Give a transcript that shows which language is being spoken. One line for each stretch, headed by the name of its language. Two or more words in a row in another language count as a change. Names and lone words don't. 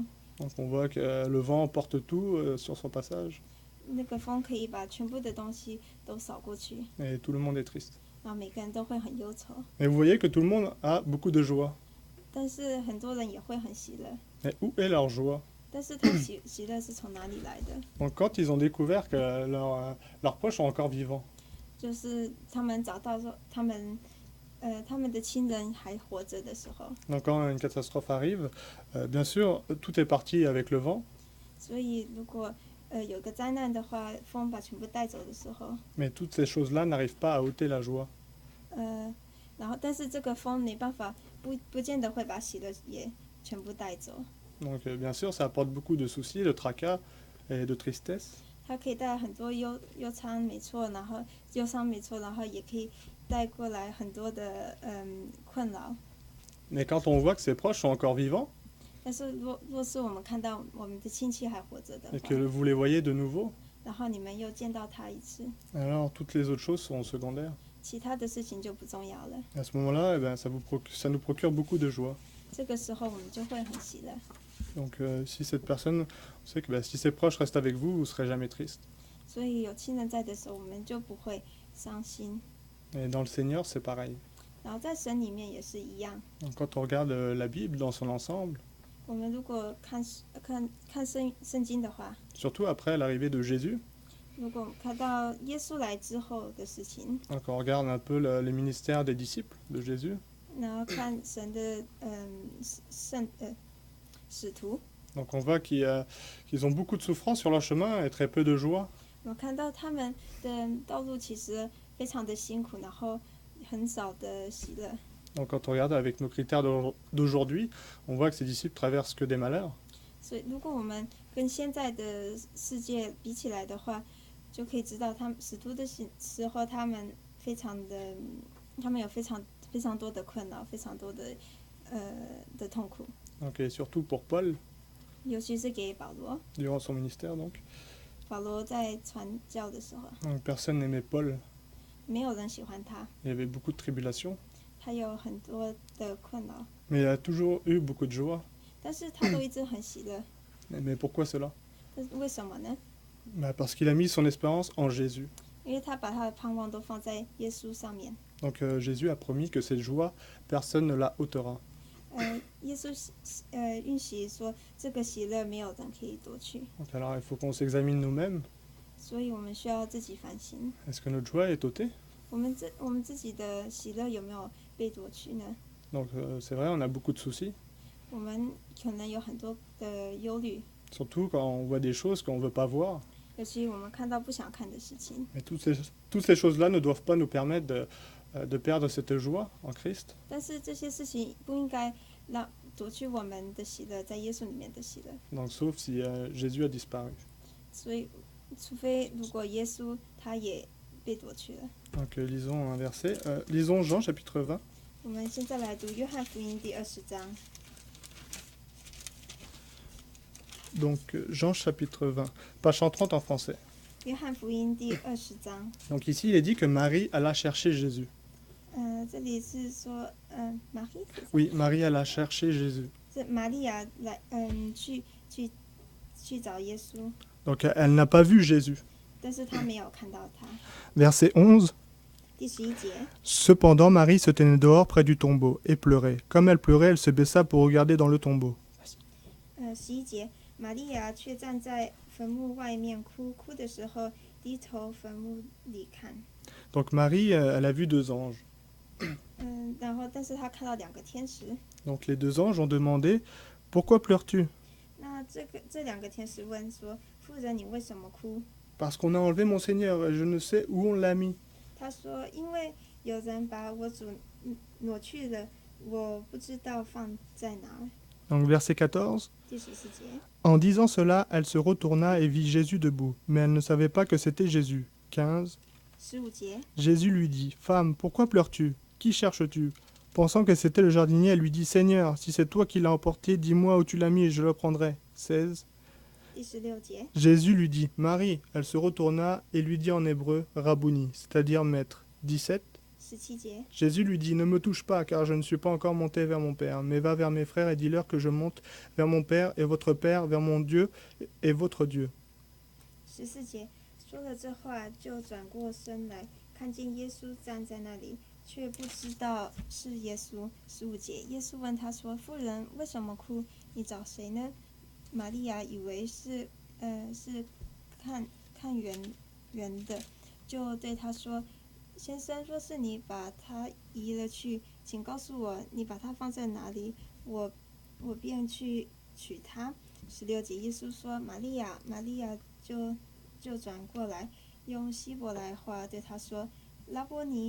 French: Donc on voit que le vent porte tout sur son passage
Chinese: 那个风可以把全部的东西都扫过去，
French: et tout le monde est triste.
Chinese: 然后每个人都会很忧愁。
French: Et vous voyez que tout le monde a beaucoup de joie.
Chinese: 但是很多人也会很喜乐，
French: Mais où est leur joie?
Chinese: 但是他喜乐是从哪里来的？
French: Donc quand ils ont découvert que leurs proches sont encore vivants,
Chinese: 就是他们找到说他们他们的亲人还活着的时候。
French: Donc quand une catastrophe arrive, bien sûr, tout est parti avec le vent,
Chinese: 所以如果有个灾难的话，风把全部带走的时候，
French: mais toutes ces choses-là n'arrivent pas à ôter la joie.
Chinese: 然后但是这个风没办法，不见得会把喜乐也全部带走。
French: Donc bien sûr, ça apporte beaucoup de soucis, de tracas et de tristesse.
Chinese: 它可以带来很多忧伤，没错，然后忧伤没错，然后也可以带过来很多的困扰。
French: Mais quand on voit que ses proches sont encore vivants
Chinese: 但是若是我们看到我们的亲戚还活着的
French: et
Chinese: 话，
French: que vous les voyez de nouveau,
Chinese: 然后你们又见到他一次，
French: alors toutes les autres choses sont secondaires.
Chinese: 其他的事情就不重要了。
French: À ce moment-là, eh ben, ça nous procure beaucoup de joie.
Chinese: 这个时候我们就会很喜乐。
French: Donc si cette personne, on sait que si ses proches restent avec vous, vous ne serez jamais triste.
Chinese: 所以有亲人在的时候，我们就不会伤心。
French: Et dans le Seigneur, c'est pareil.
Chinese: 然后在神里面也是一样。
French: Donc, quand on regarde la Bible dans son ensemble,
Chinese: 我们如果看圣经的话，
French: surtout après l'arrivée de Jésus,
Chinese: 如果看到耶稣来之后的事情，
French: donc on regarde un peu les ministères des disciples de Jésus,
Chinese: 然后看神的使徒，
French: donc on voit qu'ils ont beaucoup de souffrance sur leur chemin et très peu de joie.
Chinese: 我看到他们的道路其实非常的辛苦，然后很少的喜乐。
French: Donc quand on regarde avec nos critères d'aujourd'hui, on voit que ces disciples traversent que des malheurs.
Chinese: 所以如果我们跟现在的世界比起来的话，就可以知道他们使徒的时候，他们有非常多的困扰，非常多的痛苦。
French: Donc, et surtout pour Paul,
Chinese: 尤其是给保罗，
French: durant son ministère, donc.
Chinese: 保罗在传教的时候，
French: Donc personne n'aimait Paul.
Chinese: 没有人喜欢他，
French: Il y avait beaucoup de tribulations,
Chinese: 他有很多的困扰，
French: mais il a toujours eu beaucoup de joie.
Chinese: 但是他都一直很喜乐。
French: Mais pourquoi cela?
Chinese: 但是为什么呢？
French: Parce qu'il a mis son espérance en Jésus.
Chinese: 因为他把他的盼望都放在耶稣上面。
French: Donc Jésus a promis que cette joie, personne ne la ôtera.
Chinese: 耶稣允许说，这个喜乐没有人可以夺去，
French: Donc alors il faut qu'on s'examine nous-mêmes.
Chinese: 所以我们需要自己反省，
French: Est-ce que notre joie est ôtée?
Chinese: 我们自己的喜乐有没有被夺去呢？
French: Donc c'est vrai, on a beaucoup de soucis,
Chinese: 我们可能有很多的忧虑，
French: surtout quand on voit des choses qu'on ne veut pas voir.
Chinese: 尤其我们看到不想看的事情。
French: Mais toutes ces choses-là ne doivent pas nous permettre de perdre cette joie en Christ.
Chinese: 但是这些事情不应该夺去我们的喜乐，在耶稣里面的喜乐。
French: Donc sauf si Jésus a disparu.
Chinese: 所以，除非如果耶稣他也被夺去了。
French: Donc lisons un verset. Lisons Jean chapitre 20.
Chinese: 我们现在来读约翰福音第20章。
French: Donc Jean chapitre 20, page 130 en français.
Chinese: 约翰福音第20章。
French: Donc ici il est dit que Marie alla chercher Jésus.
Chinese: 这里是说，玛丽，
French: Oui, Marie alla chercher Jésus.
Chinese: 是玛利亚来，去找耶稣，
French: Donc elle n'a pas vu Jésus.
Chinese: 但是她没有看到他。
French: Verset 11.
Chinese: 第11节，
French: Cependant Marie se tenait dehors près du tombeau et pleurait. Comme elle pleurait, elle se baissa pour regarder dans le tombeau.
Chinese: 11 节，玛利亚却站在坟墓外面哭，哭的时候低头坟墓里看。
French: Donc Marie, elle a vu 2 anges.
Chinese: 然后但是她看到2个天使。
French: Donc les 2 anges ont demandé « Pourquoi pleures-tu »
Chinese: 那这2个天使问说：“妇人，你为什么哭
French: Parce qu'on a enlevé mon Seigneur et je ne sais où on l'a mis. ?»
Chinese: 他说：“因为有人把我主挪去了，我不知道放在哪儿。”
French: Donc verset 14.
Chinese: 第14节，
French: En disant cela, elle se retourna et vit Jésus debout, mais elle ne savait pas que c'était Jésus. 15.
Chinese: 15节，
French: Jésus lui dit « Femme, pourquoi pleures-tu ? Qui cherches-tu » Pensant que c'était le jardinier, elle lui dit « Seigneur, si c'est toi qui l'as emporté, dis-moi où tu l'as mis et je le prendrai. » 16.
Chinese: 第16节，
French: Jésus lui dit « Marie ». Elle se retourna et lui dit en hébreu « Rabouni », c'est-à-dire maître. 17.
Chinese: 17节，
French: Jésus lui dit « Ne me touche pas, car je ne suis pas encore monté vers mon Père, mais va vers mes frères et dis-leur que je monte vers mon Père et votre Père, vers mon Dieu et votre Dieu.
Chinese: 14 节，说了这话，就转过身来，看见耶稣站在那里，却不知道是耶稣。15节，耶稣问他说：“妇人，为什么哭？你找谁呢？” 玛利亚以为是看圆的，就对他说：“ 先生，若是你把它移了去，请告诉我你把它放在哪里，我便去取它。16节，耶稣说：“玛利亚，玛利亚就转过来，用希伯来话对他说：拉波尼。